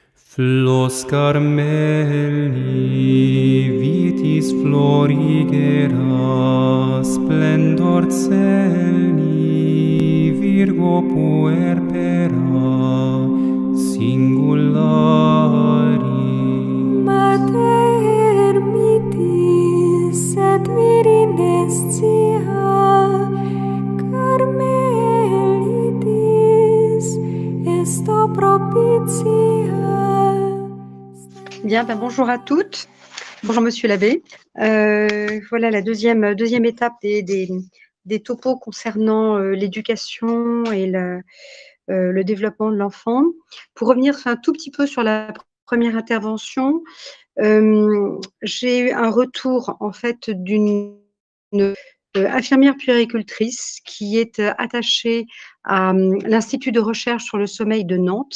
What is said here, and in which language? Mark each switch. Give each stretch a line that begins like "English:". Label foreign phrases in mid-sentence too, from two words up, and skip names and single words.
Latin: Flos Carmeli vitis florigera, splendor celi, Virgo puerpera, singulari. Mater mitis et virinescia, Carmelitis esto propitia.
French: Bien, bonjour à toutes. Bonjour Monsieur l'abbé. Voilà la deuxième étape des topos concernant l'éducation et le développement de l'enfant. Pour revenir un tout petit peu sur la première intervention, j'ai eu un retour en fait d'une infirmière puéricultrice qui est attachée à l'Institut de recherche sur le sommeil de Nantes.